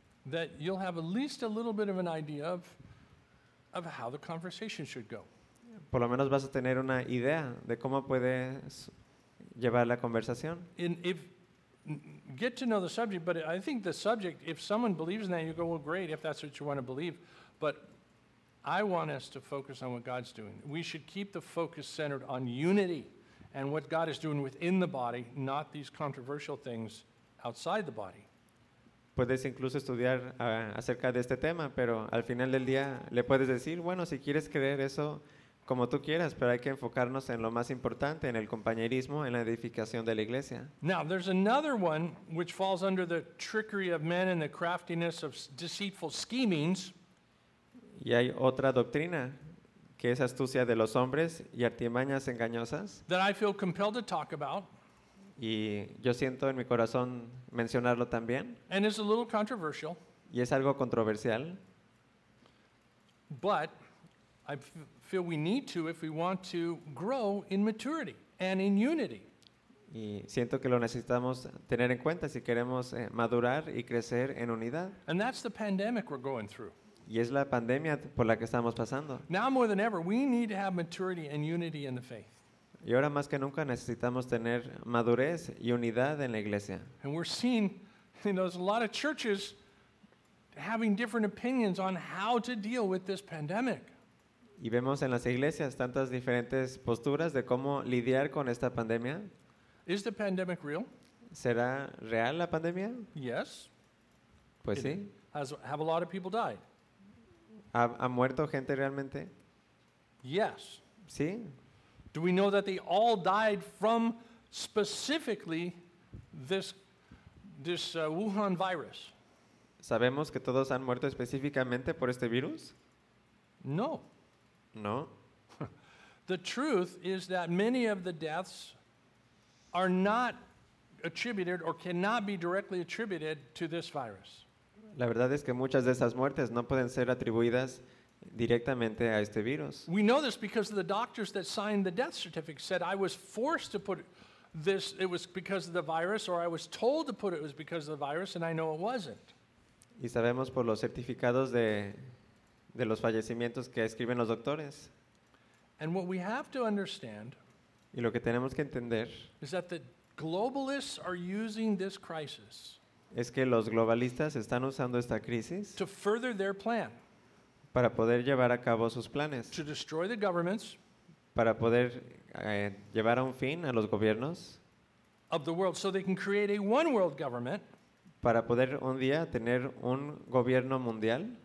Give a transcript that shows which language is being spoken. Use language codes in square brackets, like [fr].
[en] That you'll have at least a little bit of an idea of how the conversation should go. [es] Por lo menos vas a tener una idea de cómo puedes llevar la conversación. [en] Get to know the subject, but I think the subject, if someone believes in that, you go, well, great, if that's what you want to believe. But I want us to focus on what God's doing. We should keep the focus centered on unity and what God is doing within the body, not these controversial things outside the body. [es] Puedes incluso estudiar acerca de este tema, pero al final del día le puedes decir, bueno, si quieres creer eso como tú quieras, pero hay que enfocarnos en lo más importante, en el compañerismo, en la edificación de la iglesia. [en] Now, there's another one which falls under the trickery of men and the craftiness of deceitful schemings. [es] Y hay otra doctrina, que es astucia de los hombres y artimañas engañosas. [en] That I feel compelled to talk about. [es] Y yo siento en mi corazón mencionarlo también. [en] And it's a little controversial. [es] Y es algo controversial. [en] But I feel we need to if we want to grow in maturity and in unity. [es] Y siento que lo necesitamos tener en cuenta si queremos madurar y crecer en unidad. [en] And that's the pandemic we're going through. [es] Y es la pandemia por la que estamos pasando. [en] Now more than ever, we need to have maturity and unity in the faith. [es] Y ahora más que nunca necesitamos tener madurez y unidad en la iglesia. [en] And we're seeing, there's a lot of churches having different opinions on how to deal with this pandemic. [es] Y vemos en las iglesias tantas diferentes posturas de cómo lidiar con esta pandemia. [en] Is the pandemic real? [es] ¿Será real la pandemia? [en] Yes. [es] Pues sí. [en] Have a lot of people died? [es] ¿Ha muerto gente realmente? [en] Yes. [es] Sí. [en] Do we know that they all died from specifically this Wuhan virus? [es] ¿Sabemos que todos han muerto específicamente por este virus? [en] No. [es] No. [en] The truth is that many of the deaths are not attributed or cannot be directly attributed to this virus. [es] La verdad es que muchas de esas muertes no pueden ser atribuidas directamente a este virus. [en] We know this because the doctors that signed the death certificate said I was forced to put this, it was because of the virus, or I was told to put it was because of the virus, and I know it wasn't. [es] Y sabemos por los certificados de los fallecimientos que escriben los doctores. [en] And what we have to understand, [es] y lo que tenemos que entender, [en] is that the globalists are using this crisis, [es] es que los globalistas están usando esta crisis, [en] to further their plan, [es] para poder llevar a cabo sus planes, [en] to destroy the governments, [es] para poder llevar a un fin a los gobiernos [en] of the world, so they can create a one world government, [es] para poder un día tener un gobierno mundial,